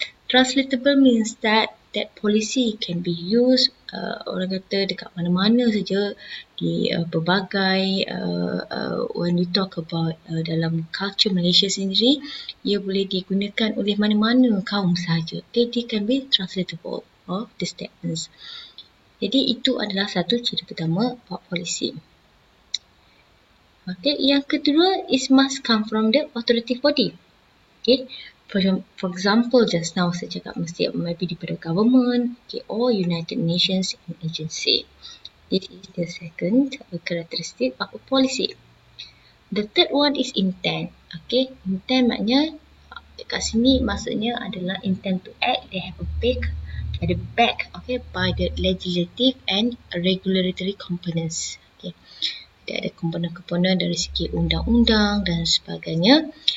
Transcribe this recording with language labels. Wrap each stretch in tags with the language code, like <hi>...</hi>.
<en>Translatable means that policy can be used</en> <ms>orang kata dekat mana-mana saja di berbagai</ms> <en>when we talk about</en> <ms>dalam culture Malaysia sendiri, ia boleh digunakan oleh mana-mana kaum sahaja.</ms> <en>They can be translatable of the statements.</en> <ms>Jadi itu adalah satu ciri pertama buat polisi.</ms> <en>Okay,</en> <ms>yang kedua</ms> <en>is must come from the authoritative body. Okay, for example, just now</en> <ms>saya cakap mesti</ms> <en>maybe</en> <ms>daripada</ms> <en>government, or United Nations agency. This is the second characteristic of a policy. The third one is intent. Okay, intent</en> <ms>maknanya dekat sini maksudnya adalah</ms> <en>intent to act. They have a big at the back, okay, by the legislative and regulatory components. Okay.</en> <ms>Dia ada komponen-komponen dari segi undang-undang dan sebagainya.</ms>